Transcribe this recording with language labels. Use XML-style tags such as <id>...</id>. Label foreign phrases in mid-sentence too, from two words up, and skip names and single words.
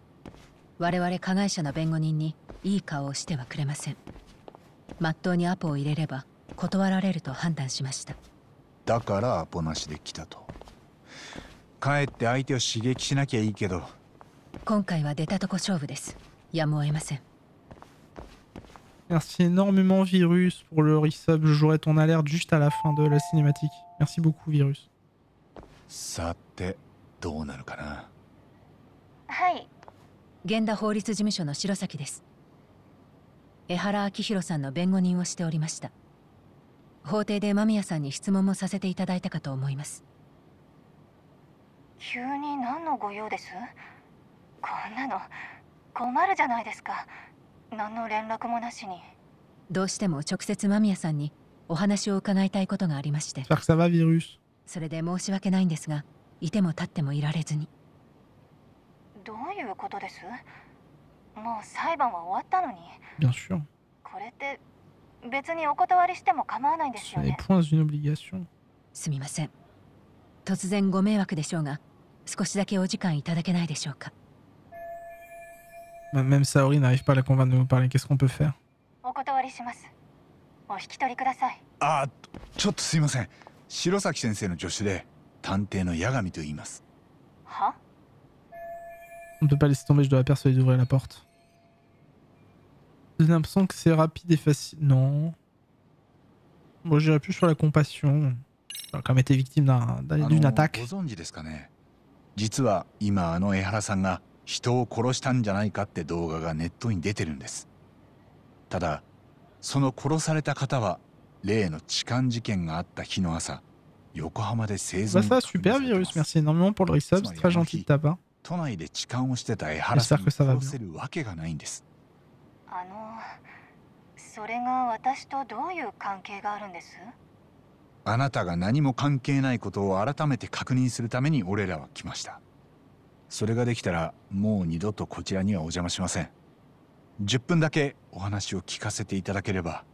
<ja>我々加害者の弁護人にいい顔をしてはくれません。まっとうにアポを入れれば断られると判断しました。だからアポなしで来たと。帰って相手を刺激しなきゃいいけど。今回は出たとこ勝負です。やむを得ません。</ja> <fr>Merci énormément Virus pour le resub. Je jouerai ton alerte juste à la fin de la cinématique. Merci beaucoup Virus.</fr> <ja>さてどうなるかな。はい。源田法律事務所の白崎です。江原明弘さんの弁護人をしておりました。法廷で間宮さんに質問もさせていただいたかと思います。急に何のご用です？こんなの困るじゃないですか。何の連絡もなしに。どうしても直接間宮さんにお話を伺いたいことがありまして。</ja> <fr>J'espère que ça va Virus.</fr> <ja>それで申し訳ないんですが、いても立ってもいられずに。どういうことです？もう裁判は終わったのに。</ja> <fr>Bien sûr.</fr> <ja>これって別にお断りしても構わないんですよ</ja> <fr>Ce n'est</fr> <ja>ね。</ja> <fr>point une obligation.</fr> <ja>すみません。突然ご迷惑でしょうが、少しだけお時間いただけないでしょうか。</ja> <fr>Même Saori n'arrive pas à la convaincre de nous parler. Qu'est-ce qu'on peut faire?</fr> <ja>お断りします。お引き取りください。ちょっとすいません。白崎先生の助手で探偵の八神と言います。は？</ja> <fr>On ne peut pas laisser tomber, je dois la persuader d'ouvrir la porte. J'ai l'impression que c'est rapide et facile. Non. Moi j'irais plus sur la compassion. J'ai quand même été victime d'une attaque.</fr> <ja>ご存知ですかね。実は今江原さんが人を殺したんじゃないかって動画がネットに出てるんです。ただその殺された方は例の痴漢事件があった日の朝、横浜で生存</ja> <fr>Bah ça super Virus, merci énormément pour le resub, c'est très gentil de ta part.</fr> <ja>都内で痴漢をしてた江原さんに殺せるわけがないんです。それが私とどういう関係があるんです？あなたが何も関係ないことを改めて確認するために俺らは来ました。それができたらもう二度とこちらにはお邪魔しません。10分だけお話を聞かせていただければ。</ja>